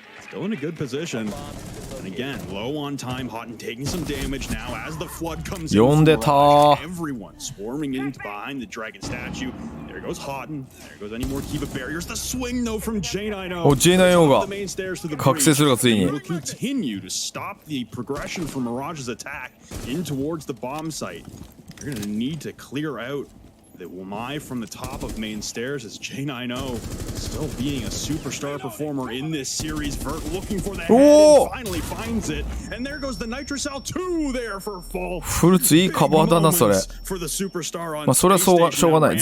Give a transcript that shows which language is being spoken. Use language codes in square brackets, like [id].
[en] Still in a good position. And again, low on time, Houghton taking some damage now as the flood comes in. Everyone swarming into behind the dragon statue. There goes Houghton. There goes any more Kiva barriers. The swing though from J9O. [ja] J9O が覚醒するがついに。 [en] Will continue to stop the progression from Mirage's attack in towards the bomb site. They're going to need to clear out the Wamai from the top of main stairs as J9O still being a superstar performer in this series. Vert looking for the head and finally finds it. And there goes the Nitrocell 2 there for fall. [ja] フルツいいカバーだなそれ。まあそれはしょうがない。